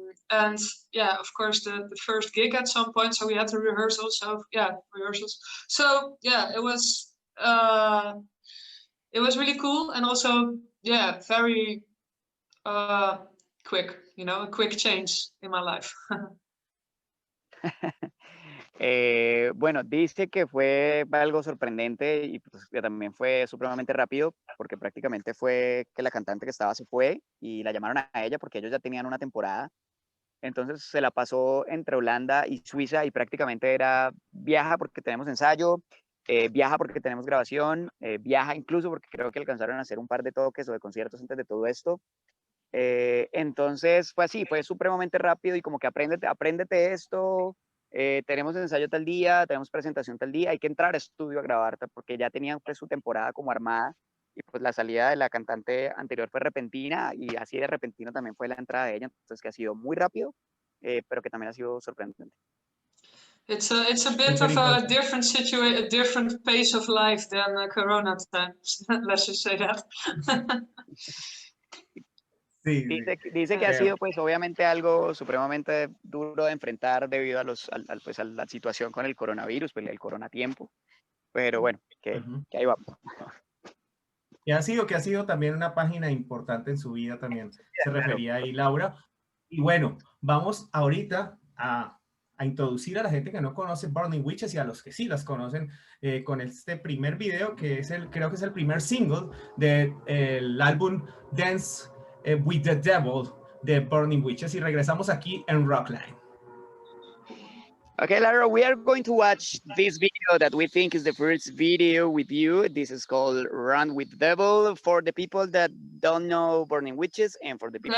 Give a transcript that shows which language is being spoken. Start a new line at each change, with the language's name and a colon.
English: And yeah, of course, the first gig at some point. So we had to rehearsals. So yeah, it was really cool, and also very quick. A quick change in my life.
Spanish: Bueno, dice que fue algo sorprendente y pues, que también fue supremamente rápido, porque prácticamente fue que la cantante que estaba se fue y la llamaron a ella porque ellos ya tenían una temporada. Entonces se la pasó entre Holanda y Suiza, y prácticamente era viaja porque tenemos ensayo, viaja porque tenemos grabación, viaja incluso porque creo que alcanzaron a hacer un par de toques o de conciertos antes de todo esto. Entonces fue así, fue supremamente rápido y como que apréndete esto, tenemos ensayo tal día, tenemos presentación tal día, hay que entrar a estudio a grabar, porque ya tenían pues su temporada como armada, y pues la salida de la cantante anterior fue repentina, y así de repentino también fue la entrada de ella, entonces que ha sido muy rápido, pero que también ha sido sorprendente.
English: It's a bit
Spanish: Súper
English: of a
Spanish: importante.
English: different situation, a different pace of life than Corona times. Let's just say that.
Spanish: Sí, sí. Dice que ha Eh, sido pues obviamente algo supremamente duro de enfrentar debido a pues, a la situación con el coronavirus, pues el coronatiempo. Pero bueno, que ahí vamos. que ha sido también una página importante en su vida también. Se refería ahí Laura. Y bueno, vamos ahorita a introducir a la gente que no conoce Burning Witches y a los que sí las conocen con este primer video que es creo que es el primer single del álbum Dance with the Devil de Burning Witches y regresamos aquí en Rockline.
English: Okay, Lara, we are going to watch this video that we think is the first video with you. This is called Run with the Devil for the people that don't know Burning Witches and for the people